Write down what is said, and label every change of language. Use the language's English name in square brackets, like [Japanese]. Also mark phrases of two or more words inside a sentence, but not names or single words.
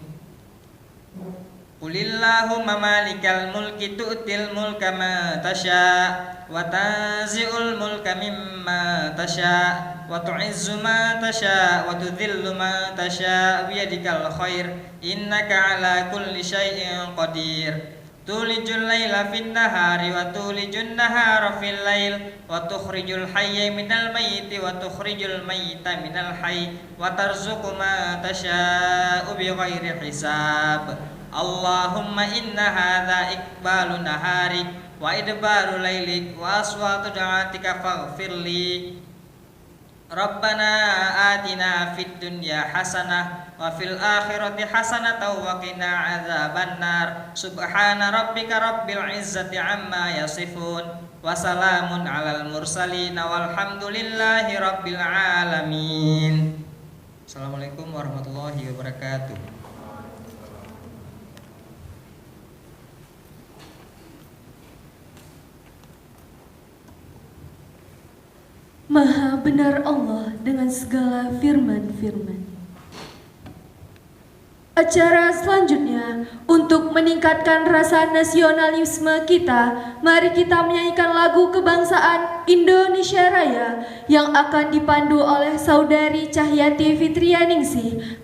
[Arabic] قل اللهم مالك الملك تؤتي الملك من تشاء وتنزع الملك ممن تشاء وتعز من تشاء وتذل من تشاء بيدك الخير إنك على كل شيء قدير. تولج الليل في النهار وتولج النهار في الليل وتخرج الحي من الميت وتخرج الميت من الحي وترزق من تشاء بغير حساب. اللهم إن هذا إقبال نهارك وإدبار ليلك وأصوات دعاتك فاغفر لي. ربنا آتنا في الدنيا حسنة وفي الآخرة حسنة وقنا عذاب النار. سبحان ربك رب العزة عما يصفون وسلام على المرسلين والحمد لله رب العالمين. السلام عليكم ورحمة الله وبركاته. [Indonesian] Maha benar Allah dengan segala firman-firman. Acara selanjutnya, untuk meningkatkan rasa nasionalisme kita, mari kita menyanyikan lagu kebangsaan Indonesia Raya yang akan dipandu oleh Saudari Cahyati Fitrianingsih.